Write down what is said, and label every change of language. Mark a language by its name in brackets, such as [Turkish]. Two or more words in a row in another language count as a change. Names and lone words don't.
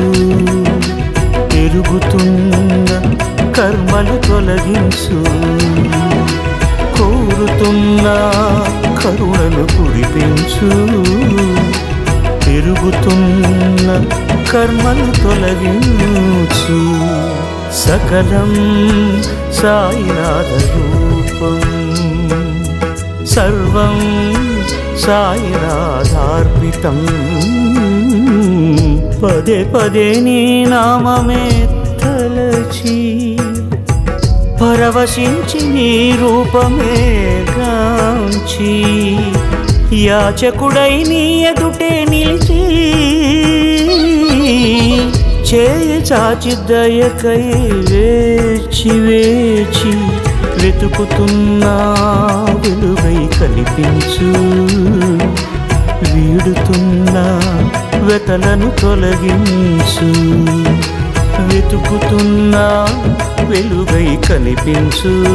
[Telugu] పెరుగుతున్న కర్మలు తొలగించు కోరుతున్న కరుణను కురిపించు పెరుగుతున్న కర్మలు తొలగించు [Sanskrit] सकलं साईनाथरूपं सर्वं साईनाथार्पितं पदे पदे [Telugu] నీ నామమే తలచి పరవశించి నీ రూపమే గాంచి యాచకుడై నీ ఎదుటే నిలిచి చేయి చాచి దయకై వేచి వేచి వెతుకుతున్నా వెలుగై కనిపించు వీడుతున్నా వెతలను తొలగించు వెతుకుతున్నా వెలుగై కనిపించు